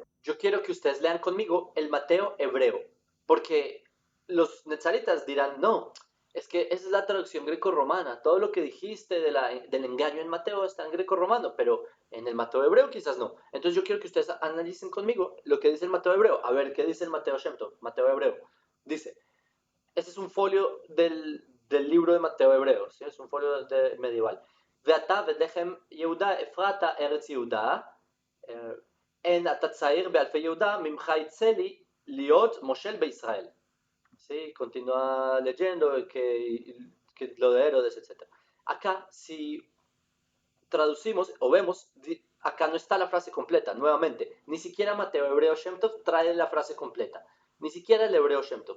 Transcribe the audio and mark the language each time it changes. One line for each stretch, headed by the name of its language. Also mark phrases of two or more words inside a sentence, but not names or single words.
Spanish: Yo quiero que ustedes lean conmigo el Mateo hebreo, porque los netzaritas dirán, no, es que esa es la traducción greco-romana, todo lo que dijiste del engaño en Mateo está en greco-romano, pero en el Mateo hebreo quizás no. Entonces yo quiero que ustedes analicen conmigo lo que dice el Mateo hebreo. A ver, ¿qué dice el Mateo Shem Tov? Mateo hebreo. Dice, este es un folio del libro de Mateo hebreo, ¿sí? Es un folio medieval.
Hebrew: ואתה ולחם יהודה אפרתה ארץ יהודה, אין אתה צעיר באלפי יהודה, ממך יצא לי להיות מושל בישראל.
Spanish: ¿Sí? Continúa leyendo que lo de Herodes, etc. Acá, si traducimos o vemos, acá no está la frase completa, nuevamente. Ni siquiera Mateo Hebreo Shem Tov trae la frase completa. Ni siquiera el Hebreo Shem Tov.